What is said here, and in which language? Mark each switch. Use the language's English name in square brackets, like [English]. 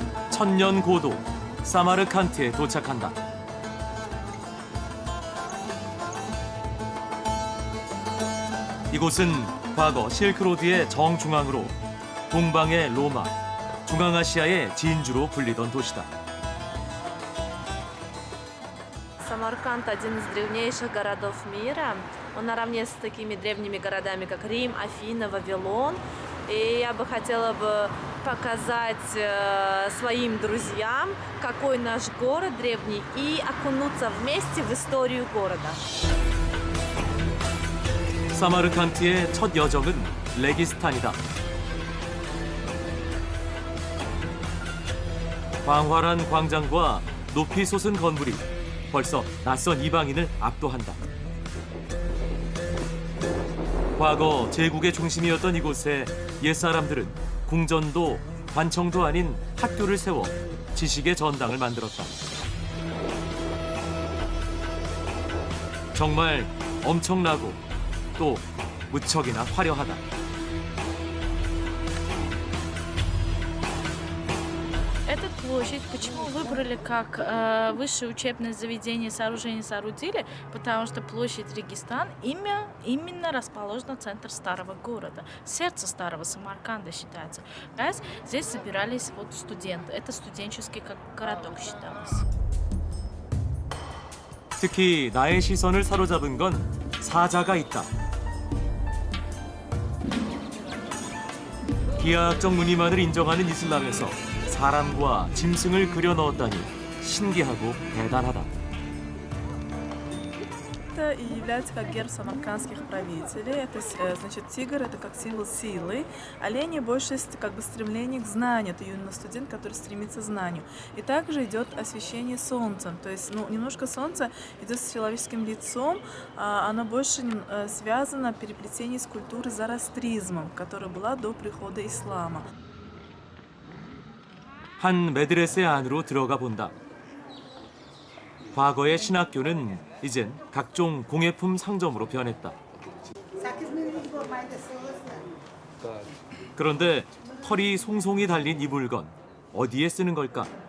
[Korean] 천년 고도 사마르칸트에 도착한다. 이곳은 과거 실크로드의 정중앙으로 동방의 로마, 중앙아시아의 진주로 불리던 도시다. [Russian] Самарканд – один из древнейших городов мира. Он наравне с такими древними городами, как Рим, Афины, Вавилон. И я бы хотела бы показать своим друзьям, какой наш город древний, и окунуться вместе в историю города. [Korean] 사마르칸트의 첫 여정은 레기스탄이다. 광활한 광장과 높이 솟은 건물이 벌써 낯선 이방인을 압도한다. 과거 제국의 중심이었던 이곳에 옛사람들은 궁전도 관청도 아닌 학교를 세워 지식의 전당을 만들었다. 정말 엄청나고 또 무척이나 화려하다. [Russian] Это Эту площадь почему выбрали как высшее учебное заведение сооружения соорудили? Потому что площадь Регистан именно расположена в центре старого города, сердце старого Самарканда считается. Раз здесь собирались вот студенты, это студенческий как городок считалось. [Korean] 특히 나의 시선을 사로잡은 건 사자가 있다. 기하학적 무늬만을 인정하는 이슬람에서 사람과 짐승을 그려 넣었다니 신기하고 대단하다. [Russian] Это и является как герб самаркандских правителей. Это значит тигр, это как символ силы. Олени больше как бы стремление к знанию. Это именно студент, который стремится к знанию. И также идет освещение солнцем. То есть немножко солнце идет с человеческим лицом. Оно больше связано переплетение с культурой зороастризмом, которая была до прихода ислама. [Korean] 한 메드레세 안으로 들어가 본다. 과거의 신학교는 이젠 각종 공예품 상점으로 변했다. 그런데 털이 송송이 달린 이 물건 어디에 쓰는 걸까?